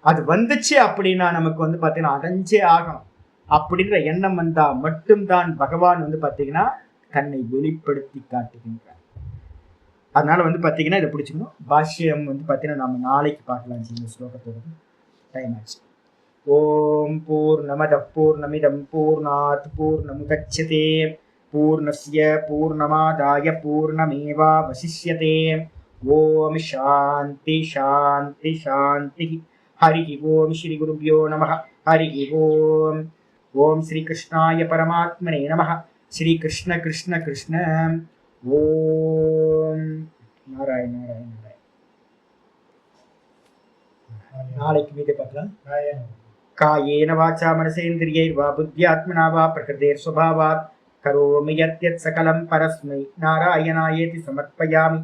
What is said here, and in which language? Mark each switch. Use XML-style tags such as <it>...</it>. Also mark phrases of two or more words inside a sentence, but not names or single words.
<ta>அது வந்துச்சு அப்படின்னா நமக்கு வந்து பார்த்தீங்கன்னா அடைஞ்சே ஆகணும் அப்படின்ற எண்ணம் வந்தா மட்டும்தான் பகவான் வந்து பார்த்தீங்கன்னா தன்னை வெளிப்படுத்தி காட்டுகின்றார். அதனால வந்து பார்த்தீங்கன்னா இதை பிடிச்சிக்கணும். பாஷ்யம் வந்து பார்த்தீங்கன்னா நம்ம நாளைக்கு பார்க்கலாம். இந்த ஸ்லோகத்தோட டைம் ஆச்சு.</ta> <sa>ओम् पूर्णमदः पूर्णमिदं पूर्णात् पूर्णमुदच्यते पूर्णस्य पूर्णमादाय पूर्णमेवावशिष्यते. ओम् शान्तिः शान्तिः शान्तिः. हरि ओम् श्री गुरुभ्यो नमः। हरि ओम्. ओम् श्री कृष्णाय परमात्मने नमः. श्री कृष्ण कृष्ण कृष्ण. ओम् नारायण नारायण नारायण.</sa> <ta>நாளைக்கு மீது பார்க்கலாம்.</ta> <sa>कायेन वाचा मनसेन्द्रियैर्वा बुद्ध्यात्मना वा प्रकृतेः स्वभावात् करोमि यद्यत् सकलं परस्मै नारायणायेति समर्पयामि.</sa>